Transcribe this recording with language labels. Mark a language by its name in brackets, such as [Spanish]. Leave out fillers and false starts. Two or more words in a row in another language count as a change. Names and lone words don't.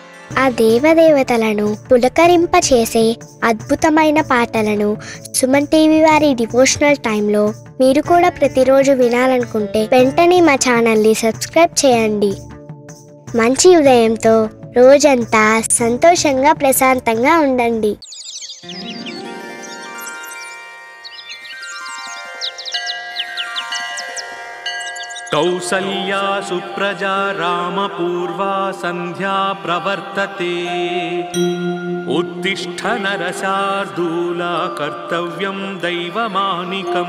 [Telugu] ఆ దేవదేవతలను పులకరింపచేసే అద్భుతమైన పాటలను సుమన్ టీవీ వారి [English] devotional time [Telugu] మీరు కూడా ప్రతిరోజు వినాలనుకుంటే వెంటనే మా ఛానల్ని సబ్స్క్రైబ్ చేయండి. మంచి ఉదయంతో రోజంతా సంతోషంగా ప్రశాంతంగా ఉండండి. [Sanskrit] कौसल्या सुप्रजा रामपूर्वा संध्या प्रवर्तते उत्तिष्ठ नरशार्दूला कर्तव्यं दैवमानिकम्।